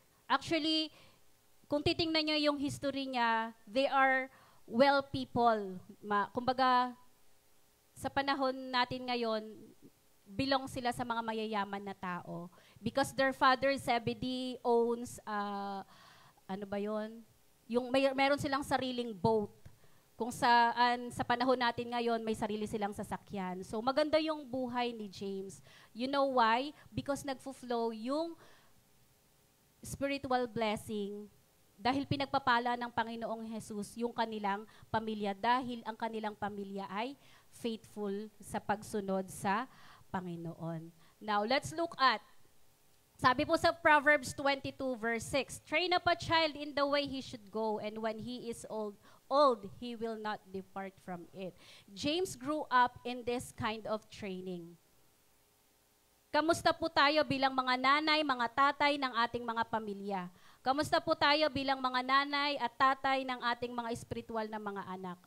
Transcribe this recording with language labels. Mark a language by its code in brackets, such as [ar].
[tl] Actually, kung titingnan niyo yung history niya, [en] they are well people. [tl] Kumbaga, sa panahon natin ngayon, belong sila sa mga mayayaman na tao. [en] Because their father, Zebedee, owns, [tl] meron silang sariling [en] boat. [tl] Kung saan sa panahon natin ngayon, may sarili silang sasakyan. So maganda yung buhay ni James. [en] You know why? [tl] Because nagfo-flow yung spiritual blessing dahil pinagpapala ng Panginoong Jesus yung kanilang pamilya, dahil ang kanilang pamilya ay faithful sa pagsunod sa Panginoon. [en] Now, let's look at, [tl] sabi po sa [en] Proverbs 22 verse 6, train up a child in the way he should go, and when he is old, he will not depart from it. James grew up in this kind of training. [tl] Kamusta po tayo bilang mga nanay, mga tatay ng ating mga pamilya? Kamusta po tayo bilang mga nanay at tatay ng ating mga espiritual na mga anak?